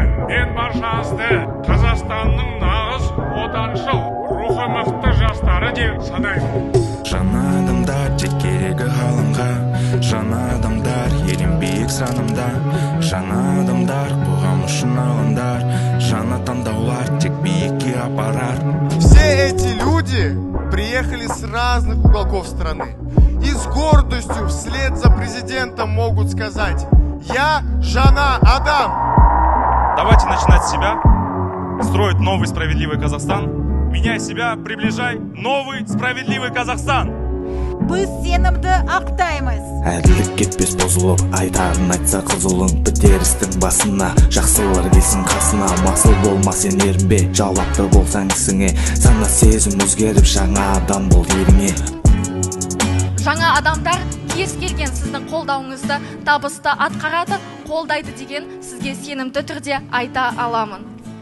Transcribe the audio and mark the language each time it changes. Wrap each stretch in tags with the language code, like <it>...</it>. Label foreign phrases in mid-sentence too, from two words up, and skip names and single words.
<kk>Мен баршаңызды Қазақстанның нағыз отаншыл, рухы мықты жастары деп санаймын. Жаңа адамдар тек керегі ғалымға, жаңа адамдар ерен биік санымда, жаңа адамдар қоғам үшін алындар, жаңа таңдаулар тек биікке апарар.</kk> <ru>Все эти люди приехали с разных уголков страны и с гордостью вслед за президентом могут сказать: «Я</ru> <kk>Жаңа Адам».</kk> <ru>Давайте начинать с себя, строить новый справедливый Казахстан. Меняй себя, приближай новый справедливый Казахстан.</ru> <kk>Біз сенімді ақтаймыз. Әділдік кетпес бұзылып, айтарын айтса қызылың бітерістің басына. Жақсылар келсін қасына, масыл болма сен ерінбе, жауапты болсаң ісіңе. Сана сезім өзгеріп, жаңа адам бол еріңе. Жаңа адамдар кез келген сіздің қолдауыңызды табысты атқарады, қолдайды деген сізге сенімді түрде айта аламын.</kk>